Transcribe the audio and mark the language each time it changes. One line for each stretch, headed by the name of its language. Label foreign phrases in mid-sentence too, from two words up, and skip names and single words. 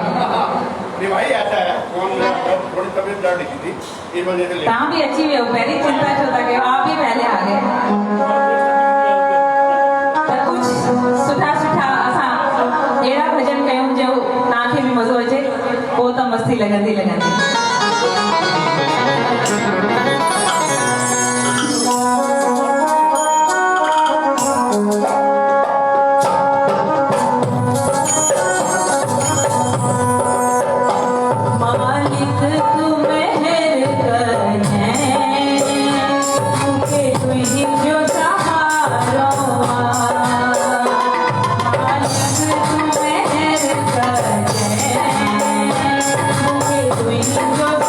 Hindi: नहीं भाई ऐसा है फोन में थोड़ी तबीयत डर रही थी इस वजह से
Sindhi: तव्हां बि अची वियो पहिरीं चिंता छो था कयो
Hindi: आप भी पहले आ गए
Sindhi: त कुझु सुठा सुठा असां अहिड़ा भॼन कयूं जो तव्हांखे बि मज़ो अचे पोइ त मस्ती लॻंदी लॻंदी मालिक तू मेहर करें मुझे तुझी जो सहारो मालिक तू मेहर करें मुझे तुझी